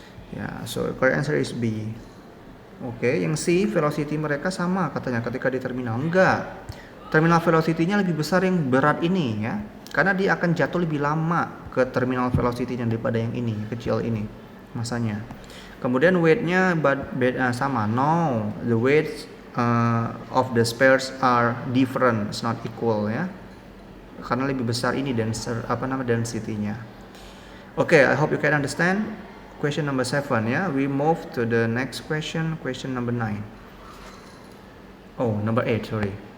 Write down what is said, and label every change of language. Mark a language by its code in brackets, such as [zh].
[en] Ya, so correct answer is B. [id] Oke, yang C, velocity mereka sama katanya ketika di terminal. Enggak. Terminal velocity-nya lebih besar yang berat ini ya. Karena dia akan jatuh lebih lama ke terminal velocity-nya daripada yang ini, kecil ini masanya. Kemudian weight-nya sama. [en] No, the weights of the spares are different, it's not equal ya. [id] Karena lebih besar ini density-nya. [en] Okay, I hope you can understand. Question number 7 ya. We move to the next question number 9. Oh, number 8, sorry.